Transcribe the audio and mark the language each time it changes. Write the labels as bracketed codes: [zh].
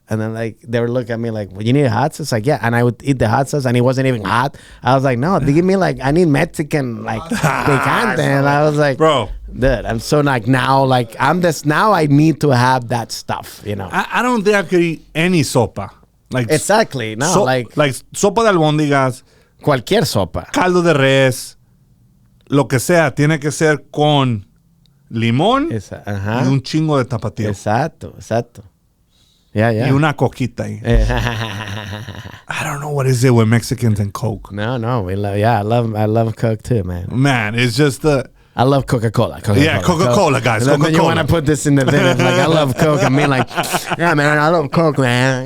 [en] And then like they would look at me like, well, you need a hot sauce? Like, yeah. And I would eat the hot sauce and it wasn't even hot. I was like, no, they give me like, I need Mexican picante. And I was like, bro, dude, I'm so like now, like now I need to have that stuff, I don't think I could eat any sopa. Like Exactly. No, like [es] sopa de albóndigas, cualquier sopa. caldo de res, lo que sea, tiene que ser con limón y un chingo de tapatío. Exacto. Yeah. Y una coquita ahí. [en] I don't know what is it with Mexicans and Coke. No, we love. Yeah, I love Coke too, man. Man, it's just I love Coca-Cola. Yeah, Coca-Cola, guys. Then you Coca-Cola. want to put this in the thing. It's like, I love Coke. I mean, like, yeah, man, I love Coke, man.